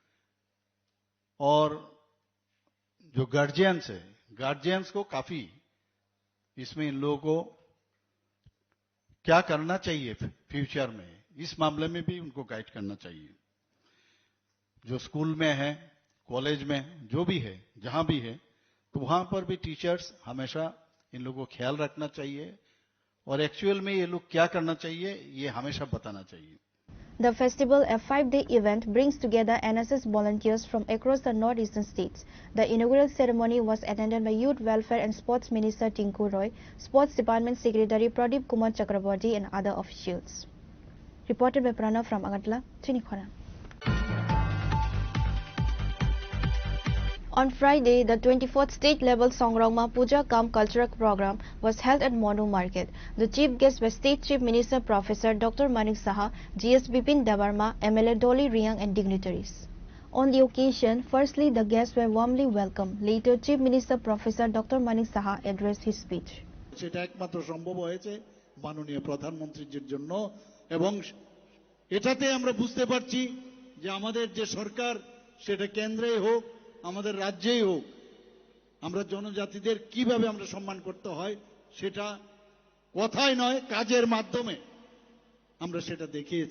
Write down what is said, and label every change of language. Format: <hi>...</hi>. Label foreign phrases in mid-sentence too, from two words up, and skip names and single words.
<hi>और जो गार्जियंस है, गार्जियंस को काफी इसमें इन लोगों को क्या करना चाहिए फ्यूचर में, इस मामले में भी उनको गाइड करना चाहिए। जो स्कूल में है, कॉलेज में, जो भी है, जहां भी है, तो वहां पर भी टीचर्स हमेशा इन लोगों को ख्याल रखना चाहिए और एक्चुअल में ये लोग क्या करना चाहिए ये हमेशा बताना चाहिए।</hi> <en>The festival, a 5-day event, brings together NSS volunteers from across the northeastern states. The inaugural ceremony was attended by Youth Welfare and Sports Minister Tinku Roy, Sports Department Secretary Pradeep Kumar Chakraborty and other officials. Reported by Pranav from Agartala, Chinikhona. On Friday, the 24th state-level Songrongma Puja Kam Cultural Program was held at Monu Market. The chief guest was State Chief Minister Professor Dr. Manik Saha, GS Bipin Debarma, MLA Dolly Riang and dignitaries. On the occasion, firstly, the guests were warmly welcomed. Later, Chief Minister Professor Dr. Manik Saha addressed his speech.</en> <bn>সেটা একমাত্র সম্ভব হয়েছে মাননীয় প্রধানমন্ত্রীর জন্য, এবং এটাতে আমরা বুঝতে পারছি যে আমাদের যে সরকার সেটা কেন্দ্রেই হোক আমাদের রাজ্যেই হোক, আমরা জনজাতিদের কিভাবে আমরা সম্মান করতে হয় সেটা কথাই নয় কাজের মাধ্যমে আমরা সেটা দেখিয়েছি।</bn>